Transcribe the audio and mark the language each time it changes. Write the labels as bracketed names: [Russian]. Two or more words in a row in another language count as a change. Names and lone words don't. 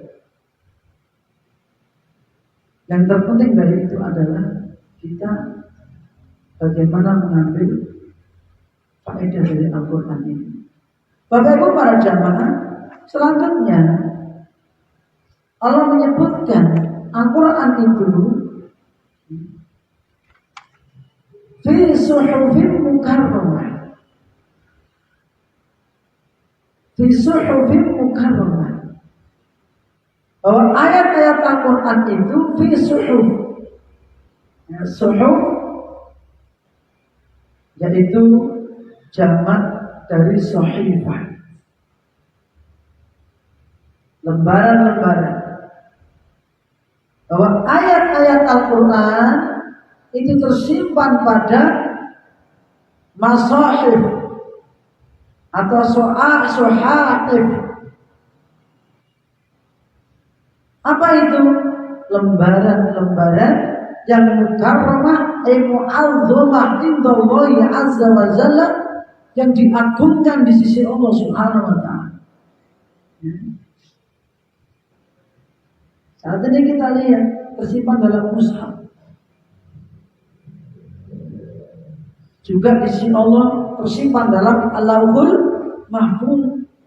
[Indonesian] Yang terpenting dari itu adalah kita bagaimana mengambil faedah dari Al-Quran ini. Bapak Ibu para jamaah, selanjutnya Allah menyebutkan Al-Quran itu [Arabic] في صحف مكرمة. في صحف مكرمة. [Indonesian] Bahwa ayat-ayat Al-Quran itu [Arabic] في صحف. [Indonesian] Ya, suhuf yaitu jamak dari sahifah. Lembaran-lembaran. Bahwa ayat-ayat Al-Quran itu tersimpan pada masahif atau sohaif. Apa itu? Lembaran-lembaran yang [Arabic] مكرمة معظمة عند الله عز وجل, [Indonesian] yang diagungkan di sisi Allah [Arabic] سبحانه وتعالى. [Indonesian] Saat ini kita lihat tersimpan dalam mushaf. Juga di sisi Allah tersimpan dalam Al-Lauhul Mahfuz.